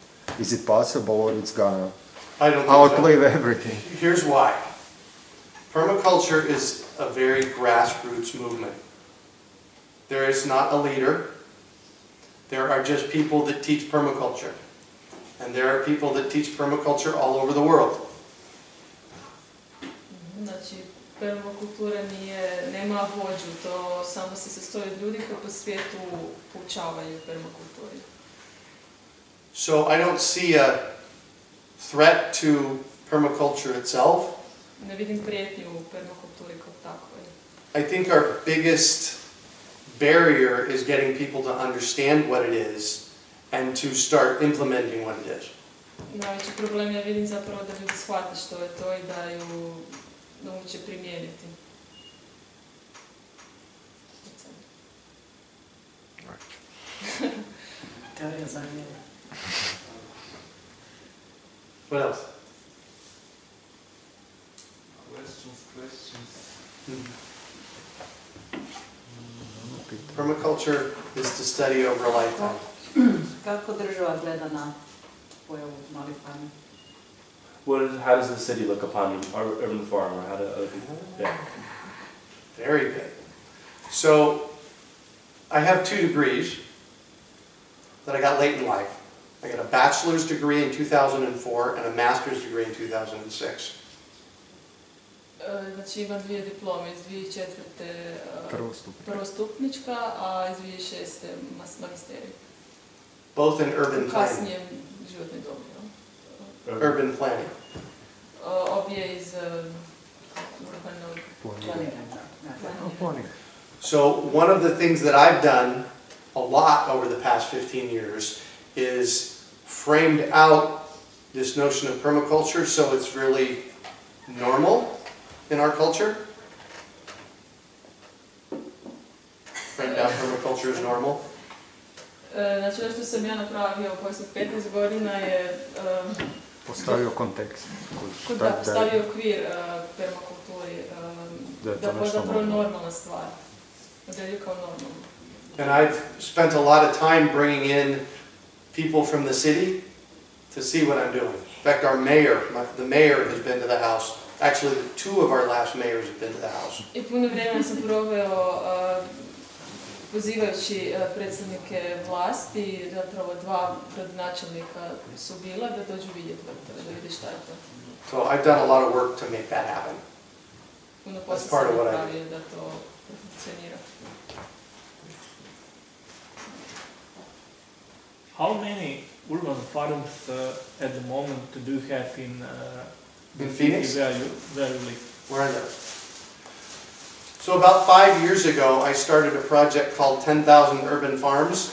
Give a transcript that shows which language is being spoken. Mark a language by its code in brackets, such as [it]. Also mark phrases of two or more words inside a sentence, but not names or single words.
[en] Is it possible, or it's gonna outplay everything? Here's why. Permaculture is a very grassroots movement. There is not a leader. There are just people that teach permaculture. And And there are people that teach permaculture all over the world. [hr] Znači, permakultura nema vođu, to samo se sastoji od ljudi koji po svijetu poučavaju permakulturi. [en] So I don't see a threat to permaculture itself. [hr] Ne vidim prijetnju u permakulturi kao takvoj. [en] I think our biggest barrier is getting people to understand what it is and to start implementing what it is. [hr] Najveći problem ja vidim zapravo da ljudi shvate što je to i da ju nauče primijeniti. Teorija zanimljiva. [en] What else? Permaculture is to study over a lifetime. [hr] Kako država gleda na pojavu malih farmi? [en] How does the city look upon our urban farm, or how do other people? Yeah. Very good. So, I have 2 degrees that I got late in life. I got a bachelor's degree in 2004 and a master's degree in 2006. [hr] Znači imam 2 diplome, iz 2004. Prvostupnička, a iz 2006. magisterij. [en] Both in urban planning. [hr] Kasnijem životnoj dobi. [en] Urban planning. [hr] Obje iz urbanog planiranja. [en] So one of the things that I've done a lot over the past 15 years is framed out this notion of permaculture so it's really normal in our culture. Framed out permaculture is normal. [hr] Znači ono što sam ja napravio poslije 15 godina je Postavio kontekst. postavio okvir permakulturi, da je zapravo normalna stvar. Da je kao normalno. [en] And I've spent a lot of time bringing in people from the city to see what I'm doing. In fact, our mayor, the mayor has been to the house. Actually, 2 of our last mayors have been to the house. [hr] I puno vremena sam proveo pozivajući predstavnike vlasti, zapravo 2 gradonačelnika su bila da dođu vidjeti vrtove, da vidi šta je to. [en] So I've done a lot of work to make that happen. [hr] Puno posla sam napravio da to funkcionira. [en] How many urban farms at the moment do you have in Phoenix? Where you live? Where I live. So about 5 years ago, I started a project called 10,000 Urban Farms.